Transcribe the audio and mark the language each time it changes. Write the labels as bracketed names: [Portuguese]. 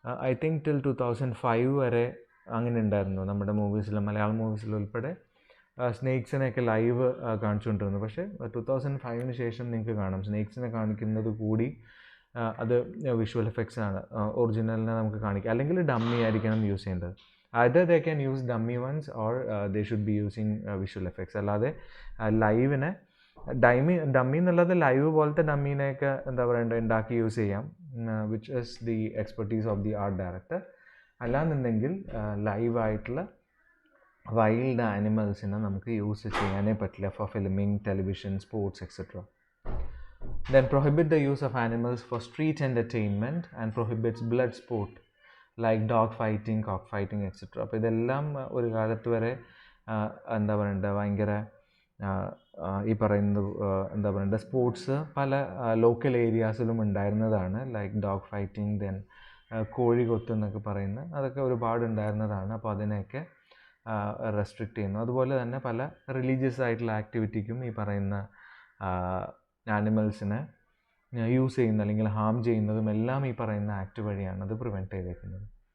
[Malayalam] I think till 2005 വരെ അങ്ങനെ ഉണ്ടായിരുന്നു നമ്മുടെ മൂവീസിൽ, മലയാളം മൂവീസിൽ ഉൾപ്പെടെ സ്നേക്സിനെയൊക്കെ ലൈവ് കാണിച്ചുകൊണ്ടിരുന്നു. പക്ഷേ 2005 ശേഷം നിങ്ങൾക്ക് കാണാം സ്നേക്സിനെ കാണിക്കുന്നത് കൂടി അത് വിഷ്വൽ എഫക്ട്സ് ആണ്, ഒറിജിനലിനെ നമുക്ക് കാണിക്കുക. അല്ലെങ്കിൽ ഡമ്മി ആയിരിക്കണം യൂസ് ചെയ്യേണ്ടത്. [English] either they can use dummy ones or they should be using visual effects. [Malayalam] അല്ലാതെ ലൈവിനെ ഡമ്മി എന്നുള്ളത് ലൈവ് പോലത്തെ ഡമ്മീനെയൊക്കെ എന്താ പറയണ്ടത് ഉണ്ടാക്കി യൂസ് ചെയ്യാം, [English] Which is the expertise of the art director. [Malayalam] അല്ലാന്നുണ്ടെങ്കിൽ ലൈവായിട്ടുള്ള വൈൽഡ് ആനിമൽസിനെ നമുക്ക് യൂസ് ചെയ്യാനേ പറ്റില്ല four Fleming, television, sports etcetera. [English] Then prohibit the use of animals for street entertainment and prohibits blood sport like dog fighting, cock fighting, etc. [Malayalam] അപ്പോൾ ഇതെല്ലാം ഒരു കാലത്ത് വരെ എന്താ പറയണ്ടത് ഭയങ്കര ഈ പറയുന്നത് എന്താ പറയണ്ടത് സ്പോർട്സ് പല ലോക്കൽ ഏരിയാസിലും ഉണ്ടായിരുന്നതാണ്. ലൈക്ക് ഡോഗ് ഫൈറ്റിംഗ്, ദെൻ കോഴി കൊത്ത് എന്നൊക്കെ പറയുന്നത്, അതൊക്കെ ഒരുപാട് ഉണ്ടായിരുന്നതാണ്. അപ്പോൾ അതിനെയൊക്കെ റെസ്ട്രിക്റ്റ് ചെയ്യുന്നു. അതുപോലെ തന്നെ പല റിലീജിയസ് ആയിട്ടുള്ള ആക്ടിവിറ്റിക്കും ഈ പറയുന്ന ആനിമൽസിനെ യൂസ് ചെയ്യുന്ന അല്ലെങ്കിൽ ഹാം ചെയ്യുന്നതും എല്ലാം ഈ പറയുന്ന ആക്ട് വഴിയാണ് അത് പ്രിവെൻറ്റ് ചെയ്തേക്കുന്നത്.